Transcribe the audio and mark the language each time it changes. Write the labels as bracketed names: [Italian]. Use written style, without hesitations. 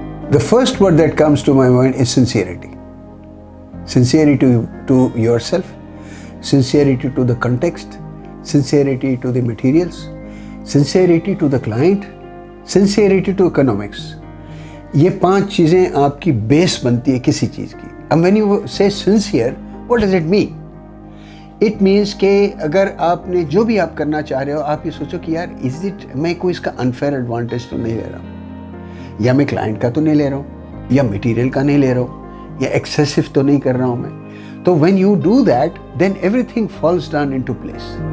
[English] The first word that comes to my mind is sincerity. Sincerity to yourself, sincerity to the context, sincerity to the materials, sincerity to the client, sincerity to economics. [Urdu] یہ 5 چیزیں آپ کی بیس بنتی ہے کسی چیز کی. [English] And when you say sincere, what does it mean? It means [Urdu] کہ اگر آپ نے جو بھی آپ کرنا چاہ رہے ہو, آپ یہ سوچو کہ یار میں کوئی اس کا [English] unfair advantage [Urdu] تو نہیں لے رہا ہوں, یا میں کلائنٹ کا تو نہیں لے رہا ہوں, یا مٹیریل کا نہیں لے رہا ہوں, یا ایکسیسو تو نہیں کر رہا ہوں میں. [English] تو when you do that, then everything falls down into place.